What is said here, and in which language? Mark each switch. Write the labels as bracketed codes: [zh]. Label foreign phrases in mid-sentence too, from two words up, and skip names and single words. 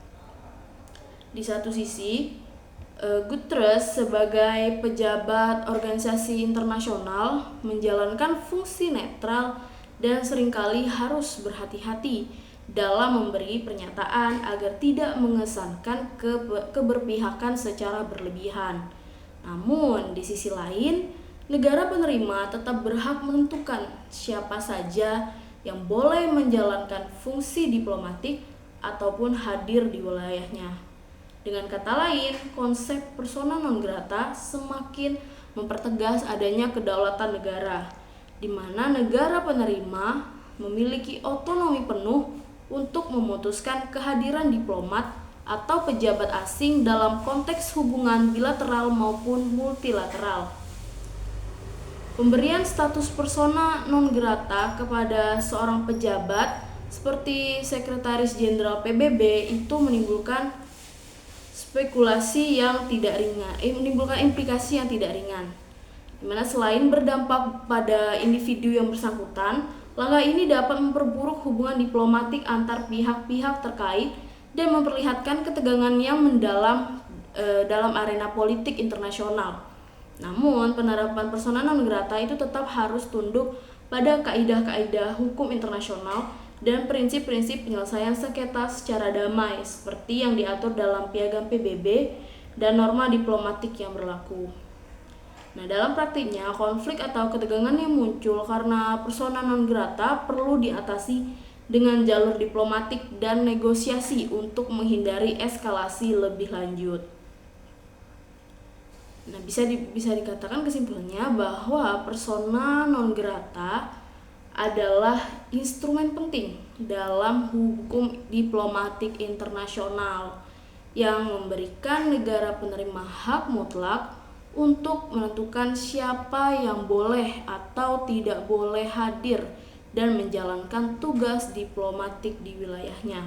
[id] Di satu sisi, Guterres sebagai pejabat organisasi internasional menjalankan fungsi netral dan seringkali harus berhati-hati dalam memberi pernyataan agar tidak mengesankan keberpihakan secara berlebihan. Namun, di sisi lain, negara penerima tetap berhak menentukan siapa saja yang boleh menjalankan fungsi diplomatik ataupun hadir di wilayahnya. Dengan kata lain, konsep [la] persona non grata [id] semakin mempertegas adanya kedaulatan negara, di mana negara penerima memiliki otonomi penuh untuk memutuskan kehadiran diplomat atau pejabat asing dalam konteks hubungan bilateral maupun multilateral. Pemberian status [la] persona non grata [id] kepada seorang pejabat seperti Sekretaris Jenderal PBB itu menimbulkan spekulasi yang tidak ringan, menimbulkan implikasi yang tidak ringan. Dimana selain berdampak pada individu yang bersangkutan, langkah ini dapat memperburuk hubungan diplomatik antar pihak-pihak terkait dan memperlihatkan ketegangan yang mendalam dalam arena politik internasional. Namun, penerapan [la] persona non grata [id] itu tetap harus tunduk pada kaidah-kaidah hukum internasional dan prinsip-prinsip penyelesaian sengketa secara damai seperti yang diatur dalam Piagam PBB dan norma diplomatik yang berlaku. Nah, dalam praktiknya, konflik atau ketegangan yang muncul karena [la] persona non grata [id] perlu diatasi dengan jalur diplomatik dan negosiasi untuk menghindari eskalasi lebih lanjut. Nah, bisa dikatakan kesimpulannya bahwa [la] persona non grata [id] adalah instrumen penting dalam hukum diplomatik internasional yang memberikan negara penerima hak mutlak untuk menentukan siapa yang boleh atau tidak boleh hadir dan menjalankan tugas diplomatik di wilayahnya.